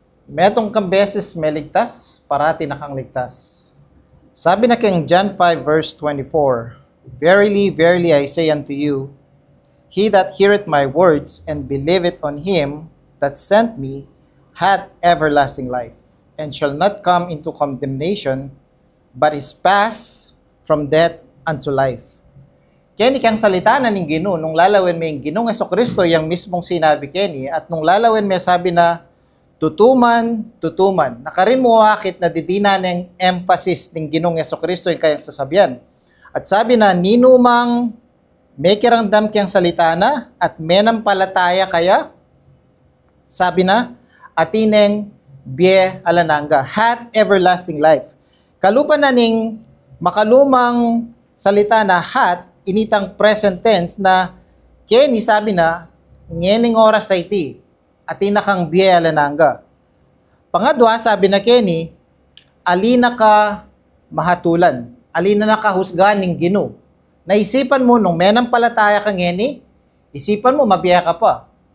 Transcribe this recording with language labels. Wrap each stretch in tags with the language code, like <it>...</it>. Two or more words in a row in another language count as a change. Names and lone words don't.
<pam>Metong kang beses may ligtas, parati na kang ligtas. Sabi na</pam> <en>King John 5 verse 24, Verily, verily I say unto you, He that heareth my words and believeth on him that sent me hath everlasting life, and shall not come into condemnation, but is passed from death unto life.</en> <pam>Kaya kang salita na ning Ginoo nung lalawin may Ginoong Jesucristo yang mismong sinabi kini, at nung lalawin may sabi na tutuman, tutuman. Nakarin mo akit na didina ng emphasis ng Ginoong Jesucristo yung kayang sasabihan. At sabi na, ninumang may kiramdam kiyang salita na at menampalataya kaya, sabi na, atineng biye alananga,</pam> <en>hath everlasting life.</en> <pam>Kalupan na ning makalumang salita na hath, initang</pam> <en>present tense</en> <pam>na keni sabi na, ngening oras sa iti, atina kang biye alananga. Pangadwa, sabi na keni, alina ka mahatulan, alina na kahusgan ng Ginoo. Naisipan mo nung menampalataya ka ngeni, isipan mo mabiya ka pa.</pam>